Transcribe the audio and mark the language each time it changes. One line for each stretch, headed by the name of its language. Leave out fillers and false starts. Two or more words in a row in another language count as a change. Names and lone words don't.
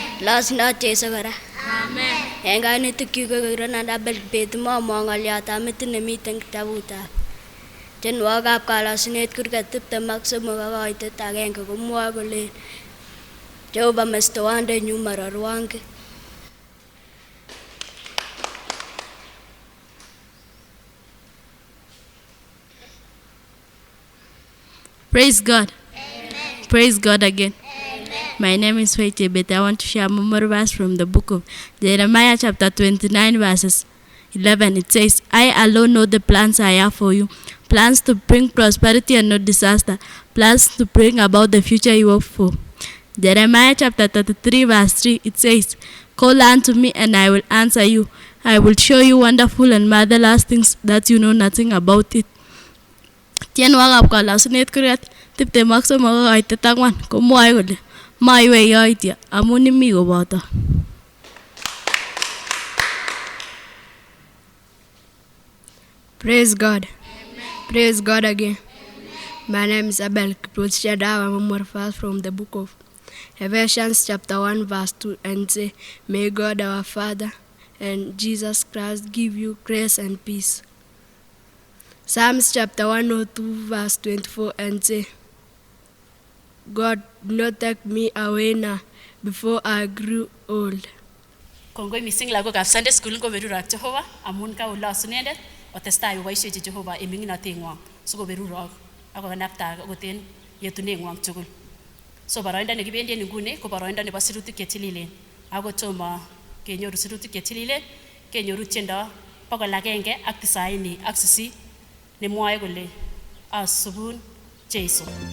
Kalenjin: Losunot Jesu kora. Amen. En kainutikyuk ko Ronald Abel Kibet momwon ng'olyotab metit nemiten kitabutab tienwogikab kalosunet kurget 23 ak koitet 1 komwoe kole Jehova mestowondenyun mororwong'et.
English: Praise God. Amen. Praise God again. Amen. My name is Faith Chebet. I want to share a memory verse from the book of Jeremiah chapter 29 verses 11. It says, I alone know the plans I have for you, plans to bring prosperity and not disaster, plans to bring about the future you hope for. Jeremiah chapter 33 verse 3, it says, call unto me and I will answer you. I will show you wonderful and marvelous things that you know nothing about it.
Kalenjin: Tienwogikab kalosunet kurgat 23 ak koitet 4 komwoe kole maiwe yoityo amun imi koboto.
English: Praise God. Amen. Praise God again. Amen. My name is Abel Kiprot Shadawa memory verse from the book of Ephesians chapter 1 verse 2 and say, may God our Father and Jesus Christ give you grace and peace. Psalms chapter 102 verse 24 and say, God, do not take me away now before I grew old.
Kalenjin: Kongoi mising lagokab
English: Sunday school
Kalenjin: ngoberurok Jehova amun kaolosu inendet otestai koboisiechi Jehova en ming'inoteng'wong sikoberurok ak kokanapta koten yetuneng'wong tugul. So boroindo nekibendi en nguni ko boroindo nebo sirutik chetililen. Ako tomo kenyoru sirutik chetililen, kenyoru tiendo 198 nemwoe kole asubun Jeiso.